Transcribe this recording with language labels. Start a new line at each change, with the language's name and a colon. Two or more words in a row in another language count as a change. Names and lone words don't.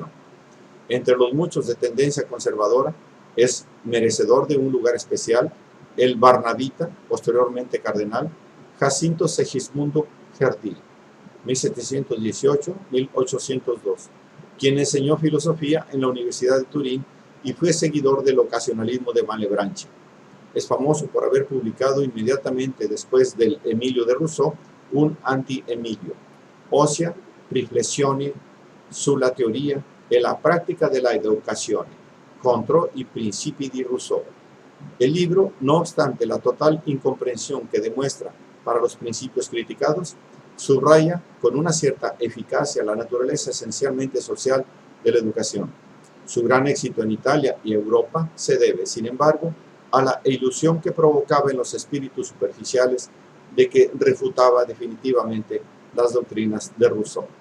Spanish: Entre los muchos de tendencia conservadora, es merecedor de un lugar especial el barnabita, posteriormente cardenal, Jacinto Segismundo Gerdil, 1718-1802, quien enseñó filosofía en la Universidad de Turín y fue seguidor del ocasionalismo de Malebranche. Es famoso por haber publicado inmediatamente después del Emilio de Rousseau un anti-Emilio, ossia riflessioni sulla teoria e la pratica della educazione, contro i principi di Rousseau. El libro, no obstante la total incomprensión que demuestra para los principios criticados, subraya con una cierta eficacia la naturaleza esencialmente social de la educación. Su gran éxito en Italia y Europa se debe, sin embargo, a la ilusión que provocaba en los espíritus superficiales de que refutaba definitivamente las doctrinas de Rousseau.